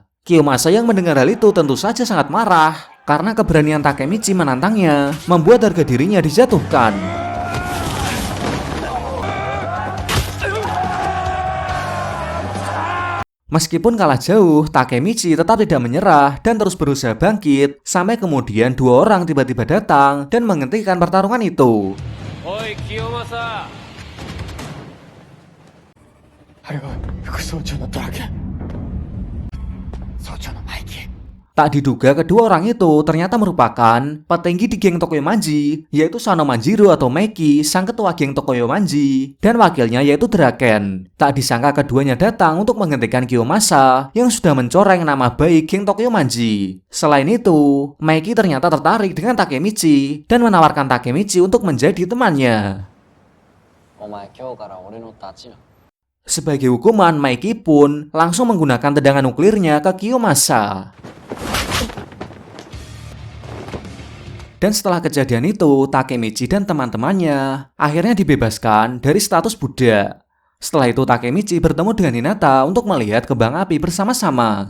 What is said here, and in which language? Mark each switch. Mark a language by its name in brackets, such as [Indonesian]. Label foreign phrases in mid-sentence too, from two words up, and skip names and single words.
[Indonesian] Kiyomasa yang mendengar hal itu tentu saja sangat marah karena keberanian Takemichi menantangnya membuat harga dirinya dijatuhkan. Meskipun kalah jauh, Takemichi tetap tidak menyerah dan terus berusaha bangkit sampai kemudian dua orang tiba-tiba datang dan menghentikan pertarungan itu. Oi, Kiyomasa. [Japanese] あれは副総長のドラケン。総長のマイキー。 [Indonesian] Tak diduga kedua orang itu ternyata merupakan petinggi di geng Tokoyomanji, yaitu Sano Manjiro atau Meki, sang ketua geng Tokoyomanji, dan wakilnya yaitu Draken. Tak disangka keduanya datang untuk menghentikan Kiyomasa yang sudah mencoreng nama baik geng Tokoyomanji. Selain itu, Meki ternyata tertarik dengan Takemichi dan menawarkan Takemichi untuk menjadi temannya. [Japanese] お前今日から俺の立ちな。 [Indonesian] Sebagai hukuman, Meki pun langsung menggunakan tendangan nuklirnya ke Kiyomasa. Dan setelah kejadian itu, Takemichi dan teman-temannya akhirnya dibebaskan dari status budak. Setelah itu, Takemichi bertemu dengan Hinata untuk melihat kembang api bersama-sama.